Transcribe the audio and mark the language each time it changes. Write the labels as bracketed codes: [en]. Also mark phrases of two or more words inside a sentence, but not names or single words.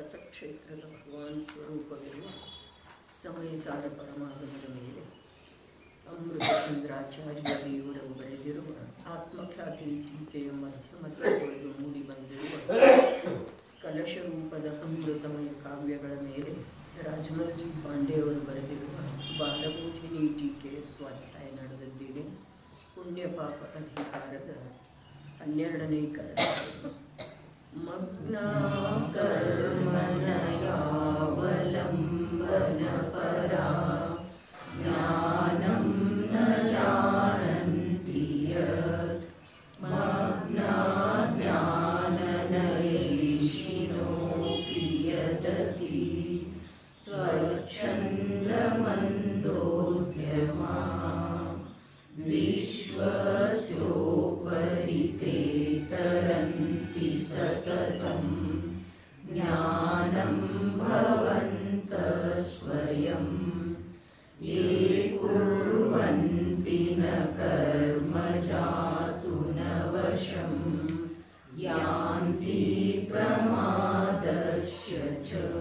[kn] ಕ್ಷೇತ್ರದ ಭಗವಾನ್ ಸ್ವರೂಪವಿರುವ ಸಮಯಸಾರ ಪರಮಾಗಮದ ಮೇಲೆ ಅಮೃತಚಂದ್ರಾಚಾರ್ಯ ದೇವರವರು ಬರೆದಿರುವ ಆತ್ಮಖ್ಯಾತಿ ಟೀಕೆಯ ಮಧ್ಯಮದಲ್ಲಿ ಮೂಡಿ ಬಂದಿರುವ ಕಲಶರೂಪದ ಅಮೃತಮಯ ಕಾವ್ಯಗಳ ಮೇಲೆ ರಾಜಮಲಜಿ ಪಾಂಡೆಯವರು ಬರೆದಿರುವ ಬಾಲಬೋಧಿನಿ ಟೀಕೆಯ ಸ್ವಾಧ್ಯಾಯ ನಡೆದಿದ್ದೇನೆ. ಪುಣ್ಯ ಪಾಪ ಅಧಿಕಾರದ 12ನೇ ಕಲಶ. [sa] ಮಗ್ನ ಕರ್ಮನಯಾವಲಂಬನ ಪರಾ ಜ್ಞಾನಂ ನ ಜಾನಂತಿ ಯತ್ ಮಗ್ನಾ ಜ್ಞಾನನಯೈಷಿನೋಪಿ ಯದತಿ ಸ್ವಚ್ಛಂದಮಂದೋದ್ಯಮಃ ವಿಶ್ವಸ್ಯೋಪರಿ ತೇ ತರಂತಿ ಸತತಂ ಜ್ಞಾನಂ ಭವಂತಃ ಸ್ವಯಂ ಯೇ ಕುರ್ವಂತಿ ನ ಕರ್ಮ ಜಾತು ನ ವಶಂ ಯಾಂತಿ ಪ್ರಮಾದಸ್ಯ ಚ.